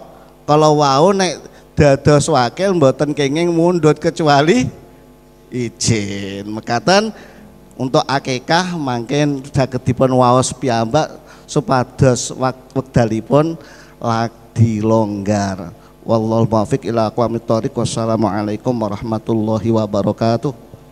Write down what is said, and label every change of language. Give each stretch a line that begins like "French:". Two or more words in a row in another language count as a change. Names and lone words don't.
Javanese: Kalau wau nek dados wakil mboten kenging mundhut kecuali Izin mekaten untuk akikah mangken saged dipun waos piyambak supados wekdalipun lagi longgar.
Arabic: والله الموفق إلى أقوم الطريق. والسلام عليكم ورحمة الله وبركاته.